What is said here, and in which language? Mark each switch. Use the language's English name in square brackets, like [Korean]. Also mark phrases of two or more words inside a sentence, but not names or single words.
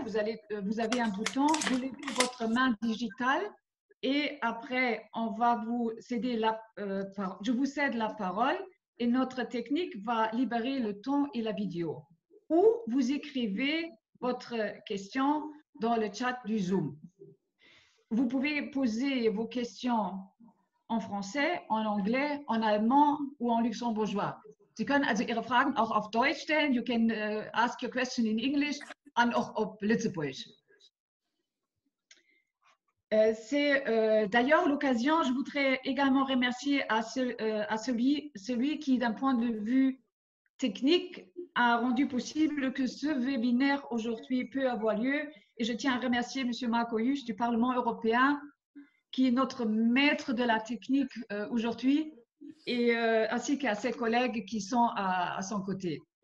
[French] Vous avez un bouton, vous levez votre main digitale et après, on va vous céder je vous cède la parole et notre technique va libérer le ton et la vidéo. Ou vous écrivez votre question dans le chat du Zoom. Vous pouvez poser vos questions en français, en anglais, en allemand ou en luxembourgeois. [German] Sie können also Ihre Fragen auch auf Deutsch stellen. [English] You can ask your question in English and [German] auch auf Lützeburg. [French] C'est d'ailleurs l'occasion, je voudrais également remercier celui qui, d'un point de vue technique, a rendu possible que ce webinaire aujourd'hui peut avoir lieu. Et je tiens à remercier M. Marc Oyush du Parlement européen, qui est notre maître de la technique aujourd'hui, et ainsi qu'à ses collègues qui sont à son côté.